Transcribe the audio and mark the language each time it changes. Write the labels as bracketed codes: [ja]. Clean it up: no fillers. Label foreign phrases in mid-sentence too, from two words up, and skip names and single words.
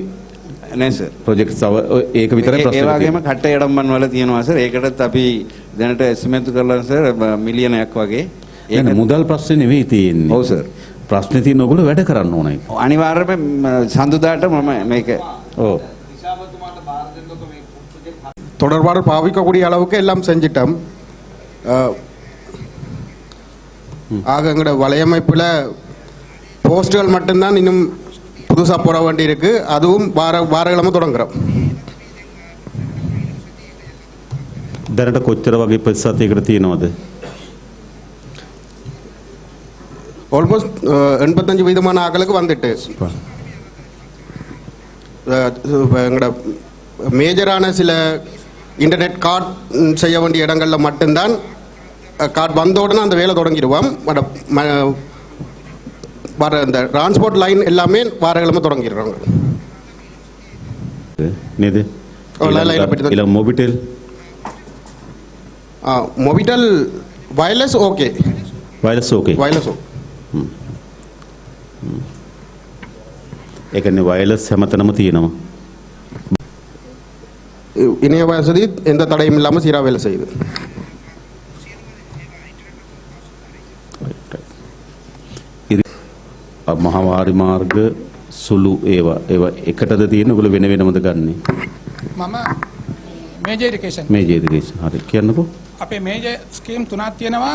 [si] නෑ සර් ප්‍රොජෙක්ට් තව ඒක විතරයි ප්‍රශ්නේ. ඒ වගේම කට්ට යඩම්බන් වල තියෙනවා සර්. ඒකටත් අපි දැනට එස්ටිමේට් කරලා සර් මිලියනයක් වගේ. ඒක මුදල් ප්‍රශ්නේ නෙවෙයි තියෙන්නේ. ඔව් සර්. ප්‍රශ්නේ තියෙන ඔයගොල්ලෝ වැඩ කරන්න ඕනේ. අනිවාර්යයෙන්ම සඳුදාට මම මේක ඔව් [ta] தொடர்பாடல் பாவிக்கக்கூடிய அளவுக்கு எல்லாம் செஞ்சிட்டோம். ஆக எங்களோட வலையமைப்பில் போஸ்ட்டுகள் மட்டும்தான் இன்னும் புதுசாக போட வேண்டியிருக்கு. அதுவும் வாரக்கிழமை தொடங்குறோம். [si] දැනට කොච්චර වගේ ප්‍රතිශතයකට තියෙනවද? [ta] ஆல்மோஸ்ட் 85% ஆக்களுக்கு வந்துட்டு எங்களோட மேஜரான சில [en] internet card [ta] செய்ய வேண்டிய இடங்களில் மட்டும்தான் கார்டு வந்த உடனே அந்த வேலை தொடங்கிடுவோம். வர இந்த [en] transport line [ta] எல்லாமே வாரக்கிழமை தொடங்கிடுறாங்க. [si] නේද? ඊළඟ මොබිටෙල් [en] Mobitel wireless okay. wireless okay. wireless okay. [si] ඒ කියන්නේ වයර්ලස් හැමතැනම තියෙනවා. [ta] இணைய வசதி எந்த தடையும் இல்லாமல் சீராக வேலை செய்யுது. [si] මහවාරි මාර්ග සුළු ඒවා එකටද තියෙන ඔයගොල්ලෝ වෙන වෙනමද ගන්නෙ? [en] මම major irrigation [si] හරි කියන්නකෝ. අපේ [en] major scheme [si] 3ක් තියෙනවා.